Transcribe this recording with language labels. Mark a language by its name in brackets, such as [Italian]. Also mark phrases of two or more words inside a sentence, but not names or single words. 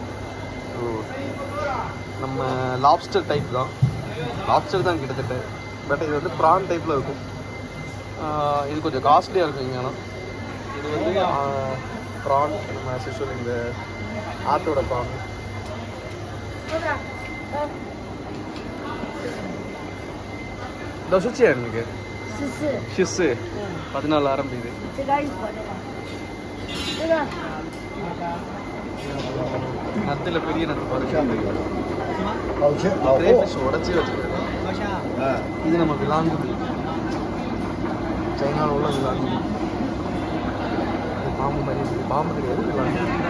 [Tamil] ஸோ நம்ம [English] lobster type [Tamil] தான். லாப்ஸ்டர் தான் கிட்டத்தட்ட. பட் இது வந்து [English] prawn type-இல் [Tamil] இருக்கும். இது கொஞ்சம் காஸ்ட்லியாக இருக்கும் இங்கே. ஆனால் இது வந்து ப்ரான் நம்ம ஆசிஷுவல் இந்த ஆற்றோட ப்ரான். [Chinese] 多少钱那个？14， 14 RMB இது. 这个一盒这个 [Tamil] நத்துல பெரிய நத்து பாருங்க. உடச்சி வச்சுருக்காங்க. இது நம்ம விலாங்கு மீன். சைனாவில் உள்ள விலாங்கு மீன். பாம்பு மாதிரி இருக்குது. பாம்பு கிடையாது, விலாங்கு.